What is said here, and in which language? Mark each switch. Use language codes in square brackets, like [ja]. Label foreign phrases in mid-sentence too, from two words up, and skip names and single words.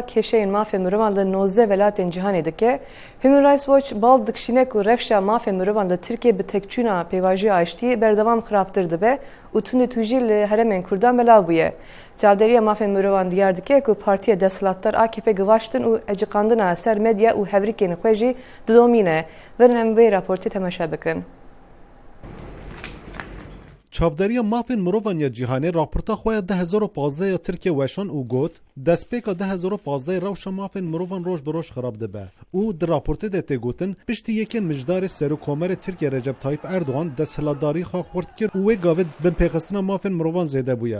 [ku] کشین مافین مروان لنوزده ولایتین جهانی دکه هیومن رایتس ووچ بال دکشینه که رفشا مافین مروان لترکیه به تکچونا پیواجی آشتی بردوام خرافتر دبه و تونی توجی لحرمین کردان بلاو بویه چاودری مافین مروان دیار دکه که پارتی دستلاتر AKP گواشتن و اجقاندنا سر مدیا و هوریکین خویجی دومینه ورنم وی راپورتی تماشا بکن çavderiya mafên mirovan ya cîhanê raporta xwe ya 2015 ya Tirkiye weşan û got destpêka 2015 rewşa mafên mirovan roj bi roj xirab dibe û di raportê de tê gotin piştî yekên mijdarê Serokkomarê Tirkiye Recep Tayyip Erdogan desthilatdarî xwe xurt kir û wê gavê bin pêxistina mafên mirovan zêde bûye.